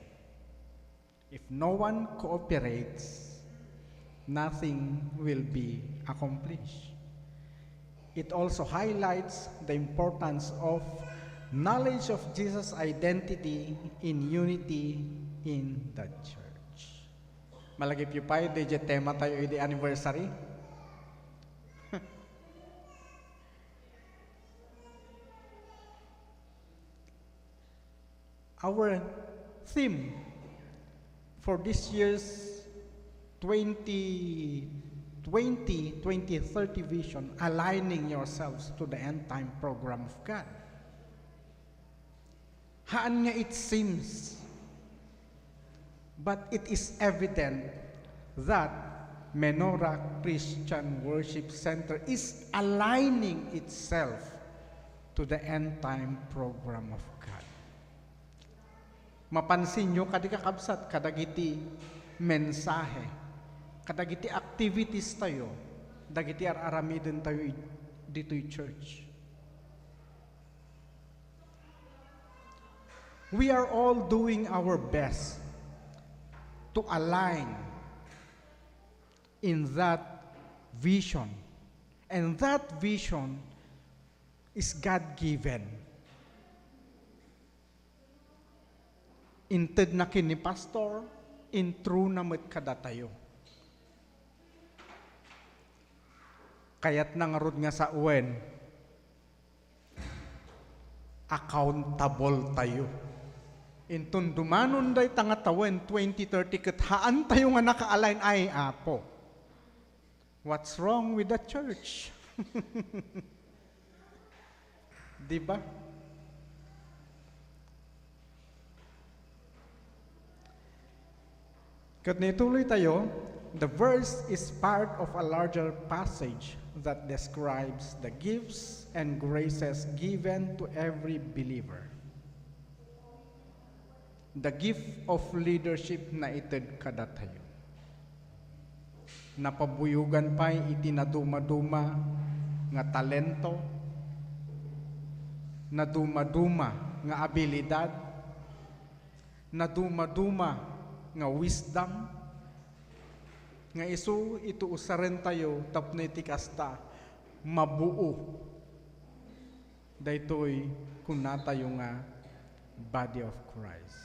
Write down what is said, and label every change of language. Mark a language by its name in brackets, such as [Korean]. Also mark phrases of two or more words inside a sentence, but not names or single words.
[English] If no one cooperates, nothing will be accomplished. It also highlights the importance of knowledge of Jesus' identity in unity in the church. [Iloko] Malagip yu pa, DJ tema tayo iti anniversary. [English] Our theme for this year's 2030 vision, aligning yourselves to the end time program of God. [Iloko] Haan nga [English] it seems, but it is evident that Menorah Christian Worship Center is aligning itself to the end time program of God. [Iloko] Mapansin nyo, kadikakabsat, kadagiti mensahe, kadagiti activities tayo, dagiti aramidin tayo dito'y church. [English] We are all doing our best to align in that vision. And that vision is God-given. [Iloko] Inted na kini pastor, in true na met kada tayo. Kaya't nangarod nga sa uwen, accountable tayo. Intun dumanon day tangatawen 2030 ket haan tayo nga naka-align ay Apo. [English] What's wrong with the church? [Iloko] Diba? Kat nituloy tayo, [English] the verse is part of a larger passage that describes the gifts and graces given to every believer. The gift of leadership [Iloko] na ited kada tayo. Napabuyugan pa'y itinaduma-duma nga talento, naduma-duma nga abilidad, naduma-duma nga wisdom, nga isu ito usaren tayo tapno iti kasta mabuo daytoy kuna tayo nga [English] body of Christ.